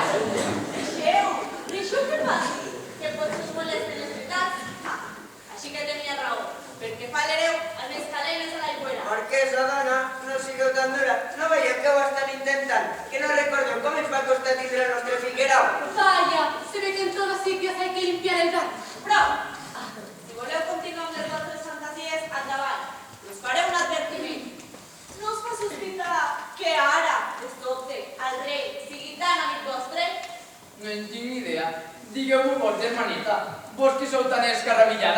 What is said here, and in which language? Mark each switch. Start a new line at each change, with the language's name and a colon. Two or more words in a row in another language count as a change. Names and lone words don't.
Catalan: Deixeu que passi, que potser us molesten les veritats. Així que tenia raó, perquè fa l'hereu a les calenes a l'aigüera. Marquesa, dona, no sigueu tan dura. No veieu que ho estan intentant? Que no recordeu com ens va costar tindre el nostre Figuerau?
Spanish: Vaya, se ve que en todos sitios hay que limpiar el daño.
Catalan: Prou! Si voleu continuar amb les vostres fantasies, endavant. Us faré un advertiment. No us fa sospitar que ara, de sobte, el rei sigui tan amic vostre? No en tinc ni idea. Digueu-m'ho vos, germanita. Vos que sou tan escarravillada.